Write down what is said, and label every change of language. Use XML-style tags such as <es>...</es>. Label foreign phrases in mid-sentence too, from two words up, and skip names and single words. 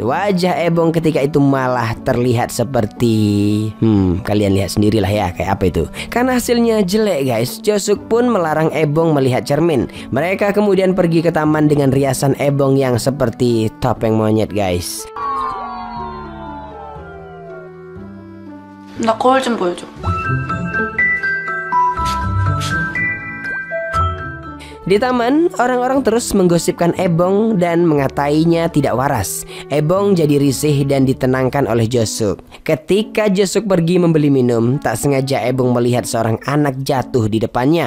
<id>Wajah Ebong ketika itu malah terlihat seperti... kalian lihat sendirilah ya kayak apa itu. Karena hasilnya jelek, guys. Josuk pun melarang Ebong melihat cermin. Mereka kemudian pergi ke taman dengan riasan Ebong yang seperti topeng monyet, guys.</id> <ko>나 거울 좀 보여줘.</ko> <id>Di taman, orang-orang terus menggosipkan Ebong dan mengatainya tidak waras. Ebong jadi risih dan ditenangkan oleh Josuk. Ketika Josuk pergi membeli minum, tak sengaja Ebong melihat seorang anak jatuh di depannya.</id>